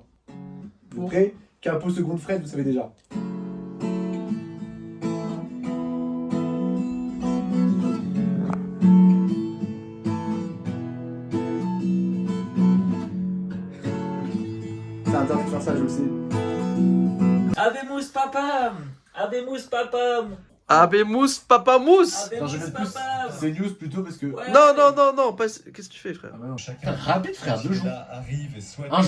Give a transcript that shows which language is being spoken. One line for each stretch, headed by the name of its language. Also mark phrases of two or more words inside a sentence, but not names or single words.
French: Vous êtes prêts? Capo seconde Fred, vous savez déjà. C'est interdit de faire ça, je le sais.
Latin: Abemus papam. Abemus papam. Abemous, papa mousse.
French: Non, je vais plus. C'est news plutôt parce que. Ouais. Non, pas... qu'est-ce que tu fais frère? Ah bah non. Chacun Rapide, frère, 2 jours. arrive et souhaite Un jour.